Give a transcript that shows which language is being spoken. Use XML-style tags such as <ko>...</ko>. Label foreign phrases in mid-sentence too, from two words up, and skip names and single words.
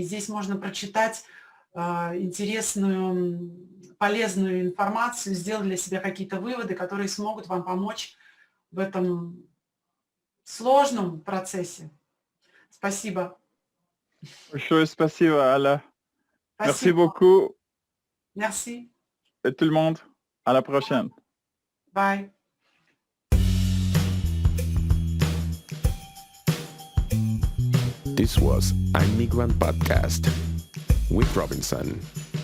<ru>Здесь можно прочитать интересную, полезную информацию, сделать для себя какие-то выводы, которые смогут вам помочь в этом сложном процессе. Спасибо. Большое спасибо, Ala. Merci Спасибо.</ru> <fr>beaucoup. Merci. Et tout le monde. À la prochaine. Bye.</fr> <en>This was iMigrant Podcast with Robinson.</en>